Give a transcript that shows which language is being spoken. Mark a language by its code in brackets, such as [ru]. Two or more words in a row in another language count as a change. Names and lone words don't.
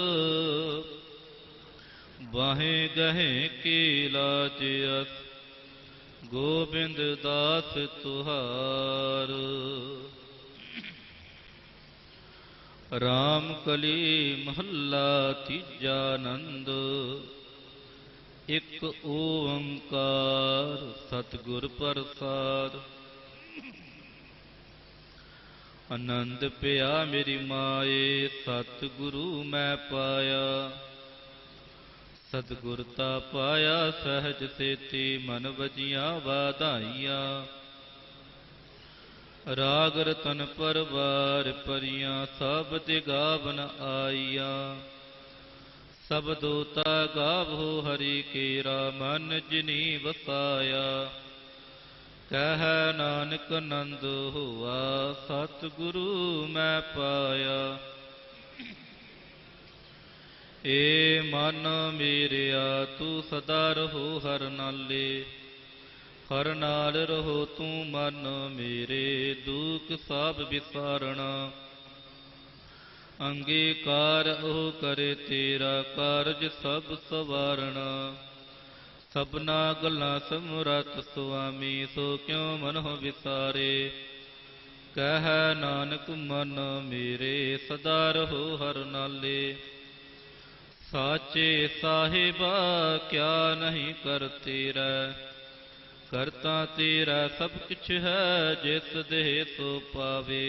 [pa] ਬਾਹੇਂ ਗਹੇ ਕੇ ਲਾਜ ਅਸ, ਗੋਬਿੰਦ ਦਾਸ ਤੁਹਾਰ। ਰਾਮ ਕਲੀ ਮਹਲਾ ਤੀਜਾ ਨੰਦ, ਏਕ ਓਅੰਕਾਰ ਸਤਿਗੁਰ ਪ੍ਰਸਾਦਿ। ਅਨੰਦ ਪਿਆ ਮੇਰੀ ਮਾਏ, ਸਤਿਗੁਰੂ ਮੈ ਪਾਇਆ। ਸਤਿਗੁਰਤਾ ਪਾਇਆ ਸਹਜ ਸੇਤੀ, ਮਨਿ ਵਜੀਆ ਵਾਧਾਈਆ। ਰਾਗ ਰਤਨ ਪਰਵਾਰ ਪਰੀਆਂ, ਸਬ ਦਿਗਾਵਨ ਆਈਆ। ਸਬ ਦੋਤਾ ਗਾਵੋ ਹਰਿ ਕੇਰਾ, ਮਨ ਜਿਨੀ ਵਸਾਇਆ। ਕਹੈ ਨਾਨਕ ਨੰਦ ਹੋਆ, ਸਤਿਗੁਰੂ ਮੈ ਪਾਇਆ। ਏ ਮਨ ਮੇਰਿਆ ਤੂ ਸਦਾ ਰਹੋ ਹਰਿ ਨਾਲੇ, ਹਰਿ ਨਾਲਿ ਰਹੋ ਤੂ ਮਨ ਮੇਰੇ, ਦੁਖ ਸਭਿ ਵਿਸਾਰਣਾ। ਅੰਗੀਕਾਰ ਓ ਕਰੇ ਤੇਰਾ, ਕਾਰਜ ਸਭਿ ਸਵਾਰਣਾ। ਸਭਨਾ ਗੱਲਾਂ ਸਮਰਥ ਸੁਆਮੀ, ਸੋ ਕਿਉ ਮਨਹੁ ਵਿਸਾਰੇ। ਕਹੈ ਨਾਨਕ ਮਨ ਮੇਰੇ, ਸਦਾ ਰਹੋ ਹਰਿ ਨਾਲੇ। ਸਾਚੇ ਸਾਹਿਬਾ ਕਿਆ ਨਾਹੀ ਕਰ ਤੇਰਾ, ਕਰਤਾ ਤੇਰਾ ਸਭ ਕੁਛ ਹੈ, ਜਿਸ ਦੇਹ ਸੋ ਪਾਵੈ।